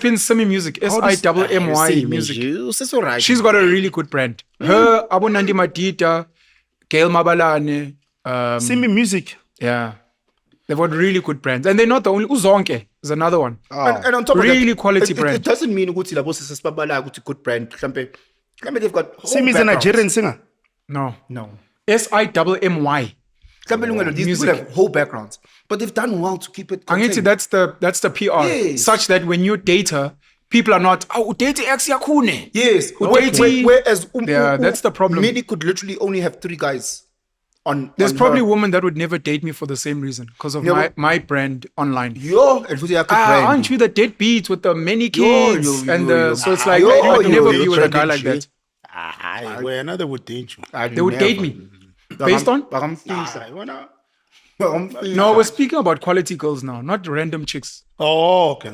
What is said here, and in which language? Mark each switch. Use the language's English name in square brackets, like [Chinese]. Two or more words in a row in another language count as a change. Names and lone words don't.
[English] type in Simi music. SIMMY music. [Zulu] Useso right. [English] She's got a really good brand. Her, Abu Nandi Madida, Gail Mabalane. Simi music? Yeah. They've got really good brands. And they're not the only. Uzonke is another one. And on top of Really that, quality brand. It doesn't mean [Zulu] ukuthi labo sesibabala ukuthi [English] good brand. Mhlambe they've got whole Simi is a backgrounds. Nigerian singer. No. No. SIMMY. These Music. people have whole backgrounds, but they've done well to keep it. [Zulu] Angithi [English] contained. that's the PR. Yes. Such that when you date her, people are not, date ex yakune. Yes. [Zulu] Udate- [English] Whereas Yeah, that's the problem. Midi could literally only have 3 guys on. There's on probably her. women that would never date me for the same reason because of Yeah, my brand online. Yo, and [Zulu] futhi yakho [English] brand. Aren't you the deadbeat with the many Yo, kids? yo, and yo. so it's like Yo, I would yo, never yo, be with a yo, guy yo, like yo. that. Well, another would date you. They would date me. Based on? [Zulu] Bakamfihla. [English] I wanna. No, we're speaking about quality girls now, not random chicks. Oh, okay.